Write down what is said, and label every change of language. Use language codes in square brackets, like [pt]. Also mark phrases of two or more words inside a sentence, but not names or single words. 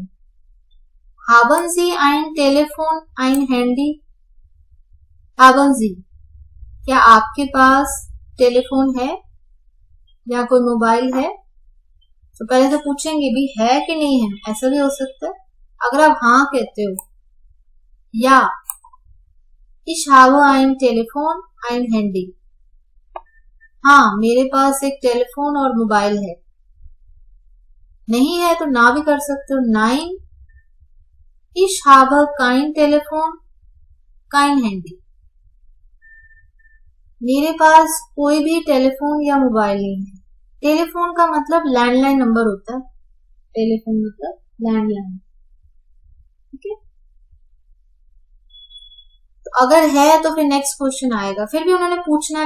[de] haben Sie ein Telefon, ein Handy? haben Sie, [hi] क्या आपके पास टेलीफोन है या कोई मोबाइल है? तो पहले तो पूछेंगे भी है कि नहीं है, ऐसा भी हो सकता है। अगर आप हाँ कहते हो, या [de] ich habe ein Telefon, ein Handy, [hi] हाँ मेरे पास एक टेलीफोन और मोबाइल है। नहीं है तो ना भी कर सकते हो। [de] 9 ich habe kein Telefon, kein Handy, [hi] मेरे पास कोई भी टेलीफोन या मोबाइल नहीं है। टेलीफोन का मतलब [en] landline number [hi] होता है, टेलीफोन मतलब लैंडलाइन, ठीक है। तो अगर है तो फिर [en] next question [hi] आएगा, फिर भी उन्होंने पूछना है।